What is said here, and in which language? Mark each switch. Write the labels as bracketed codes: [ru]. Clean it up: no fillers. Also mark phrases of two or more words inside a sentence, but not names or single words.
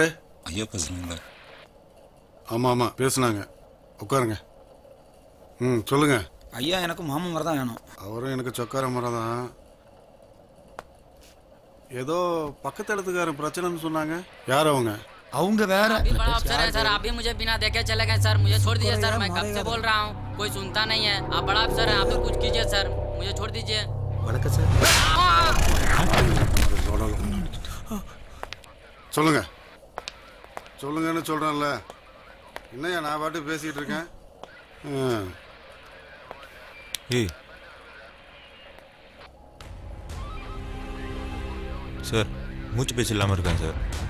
[ta] ஐயா பேசுறீங்களா? ஆமாம் ஆமாம் பேசுனாங்க. உட்காருங்க. சொல்லுங்க. ஐயா எனக்கு மாமன் மரம் தான் வேணும். அவரும் எனக்கு சொக்கார மரம் தான். ஏதோ பக்கத்து இடத்துக்காரன் பிரச்சனைன்னு சொன்னாங்க. யார் அவங்க? அவங்க வேற. [hi] बड़ा अफसर है सर, आप भी मुझे बिना देखे चले गए सर। मुझे छोड़ दीजिए सर, मैं कब से बोल रहा हूँ, कोई सुनता नहीं है। आप बड़ा अफसर हैं, आप भी कुछ कीजिए सर, मुझे छोड़ दीजिए। [ta] வணக்கம் சார். சொல்லுங்க சொல்லுங்கன்னு சொல்கிறேன்ல. என்னையா நான் பாட்டு பேசிகிட்டு இருக்கேன். ஏய் சார், மூச்சு பேச்சு இல்லாமல் இருக்கேன் சார்.